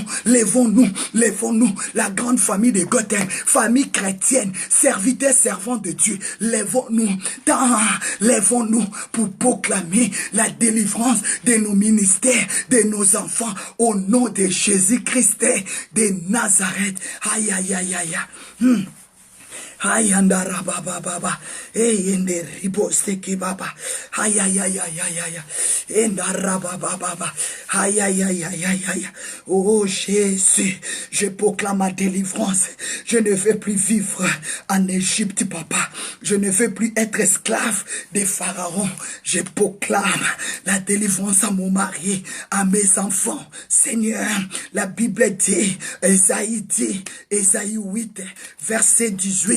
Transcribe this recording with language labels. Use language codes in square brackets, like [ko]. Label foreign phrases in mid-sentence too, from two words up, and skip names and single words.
[fr] Lèvons-nous, lèvons-nous. La grande famille de Gotham, famille chrétienne, serviteurs, servants de Dieu. Lèvons-nous, lèvons-nous pour proclamer la délivrance de nos ministères, de nos enfants, au nom de Jésus-Christ de Nazareth. Aïe, aïe, aïe, aïe. Ayandara baba baba, ende ribosteki baba, ay ay ay ay ay ay, endara baba baba, ay ay ay ay ay ay. Oh Jésus, je proclame ma délivrance. Je ne veux plus vivre en Égypte, papa. Je ne veux plus être esclave des pharaons. Je proclame la délivrance à mon mari, à mes enfants. Seigneur, la Bible dit, Ésaïe 8, verset 18.